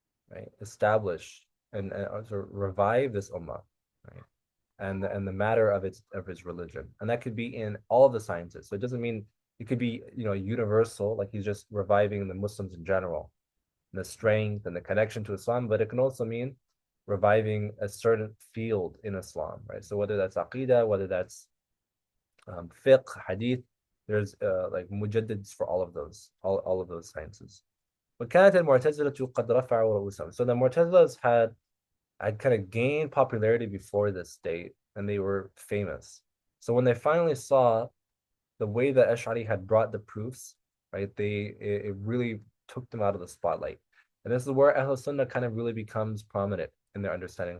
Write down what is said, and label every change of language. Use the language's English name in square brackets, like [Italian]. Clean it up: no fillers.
[English] right, establish and also revive this ummah, right, and the matter of his religion, and that could be in all of the sciences. So it doesn't mean it could be universal, like he's just reviving the Muslims in general, the strength and the connection to Islam, but it can also mean reviving a certain field in Islam, right? So whether that's aqidah, whether that's fiqh, hadith, there's like mujaddids for all of those sciences. [Arabic] وكانت المعتزلة قد رفعوا رؤوسهم. [English] So the Mu'tazilas had kind of gained popularity before this date, and they were famous. So when they finally saw the way that Ash'ari had brought the proofs, right, it really took them out of the spotlight. And this is where Ahl Sunnah kind of really becomes prominent in their understanding.